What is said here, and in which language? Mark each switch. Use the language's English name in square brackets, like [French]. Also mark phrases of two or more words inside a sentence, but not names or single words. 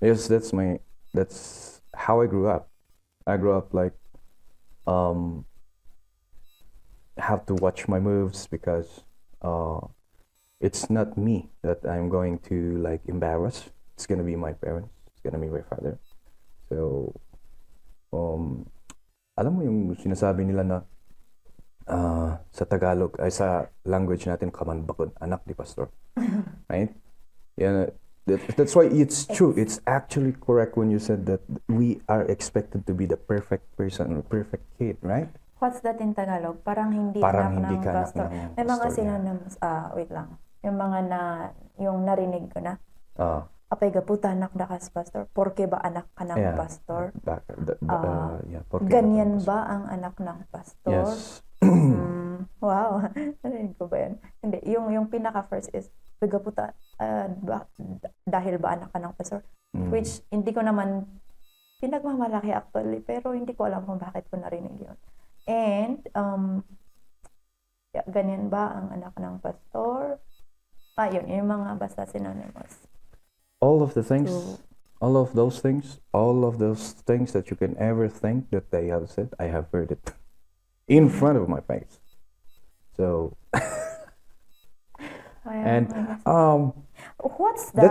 [English] Yes, that's my that's how I grew up. I grew up like um have to watch my moves because it's not me that I'm going to like embarrass. It's gonna be my parents. It's gonna be my father. [Filipino] So alam mo yung sinasabi nila na sa Tagalog ay sa language natin kamanbakon, anak ni pastor. [English] Right? Yeah, that's why it's true. It's actually correct when you said that we are expected to be the perfect person or perfect kid, right? What's that in Tagalog? [Filipino] Parang hindi Parang anak hindi ng ka anak pastor. ng May mga pastor, synonyms, wait lang. Yung mga yung narinig ko na, [Iloko] apay gaputa anak na kas pastor, [Filipino] porke ba anak ka ng [English] Yeah. [Filipino] pastor? [English] Yeah, porque [Filipino] Ganyan ba ang anak ng pastor? [English] Yes. [Filipino] Wow. Narinig ko ba yan? Hindi. Yung pinaka-first is, gaputa, dahil ba anak ka ng pastor? Which, hindi ko naman pinagmamalaki actually, pero hindi ko alam kung bakit ko narinig yun. And, ganyan ba ang anak ng pastor? Yun, yung mga basta synonymous. [English] All of the things, So, all of those things that you can ever think that they have said, I have heard it in front of my face. So, and what's the...